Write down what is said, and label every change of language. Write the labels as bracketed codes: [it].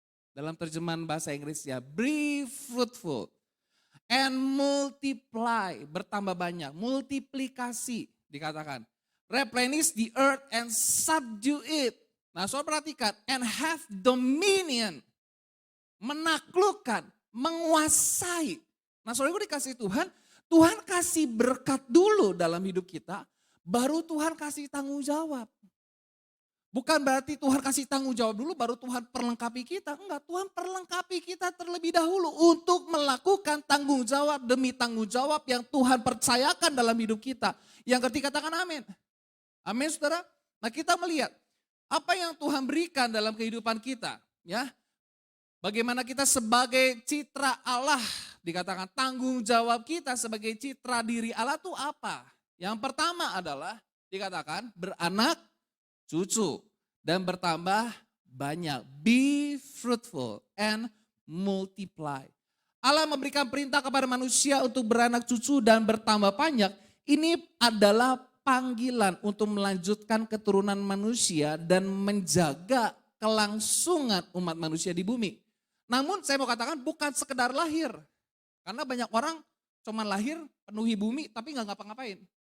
[id] Dalam terjemahan bahasa Inggrisnya, [en] be fruitful. And multiply, [id] bertambah banyak. Multiplikasi dikatakan. [en] Replenish the earth and subdue it. [id] Nah, saudara perhatikan, [en] and have dominion. [id] Menaklukkan, menguasai. Nah, saudara dikasih Tuhan, Tuhan kasih berkat dulu dalam hidup kita, baru Tuhan kasih tanggung jawab. Bukan berarti Tuhan kasih tanggung jawab dulu, baru Tuhan perlengkapi kita. Enggak, Tuhan perlengkapi kita terlebih dahulu untuk melakukan tanggung jawab demi tanggung jawab yang Tuhan percayakan dalam hidup kita. Yang ketiga katakan amin. Amin saudara. Nah kita melihat apa yang Tuhan berikan dalam kehidupan kita. Ya, bagaimana kita sebagai citra Allah, dikatakan tanggung jawab kita sebagai citra diri Allah itu apa? Yang pertama adalah dikatakan beranak cucu dan bertambah banyak. [en] Be fruitful and multiply. [id] Allah memberikan perintah kepada manusia untuk beranak cucu dan bertambah banyak. Ini adalah panggilan untuk melanjutkan keturunan manusia dan menjaga kelangsungan umat manusia di bumi. Namun saya mau katakan bukan sekedar lahir. Karena banyak orang cuma lahir, penuhi bumi, tapi gak ngapa-ngapain.